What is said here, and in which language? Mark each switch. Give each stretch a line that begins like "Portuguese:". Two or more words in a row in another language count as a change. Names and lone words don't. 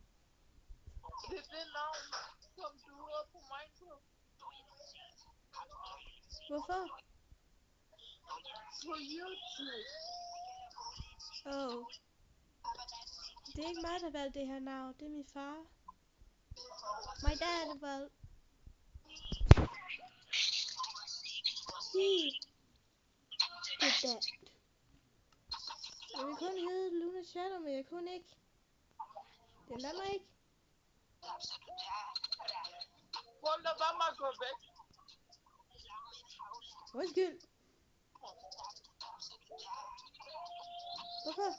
Danish: Det er det navn, som du har på Minecraft. Hvorfor? På YouTube. Oh. Det er ikke mig, der valgte det her navn. Det er min far.
English: My dad
Danish: valgte.
English: He did that.
Danish: Jeg vil kun hedde Luna Shadow, men jeg kunne ikke. Det lader mig ikke. Hold da bare mig gå væk. Undskyld. Hvorfor?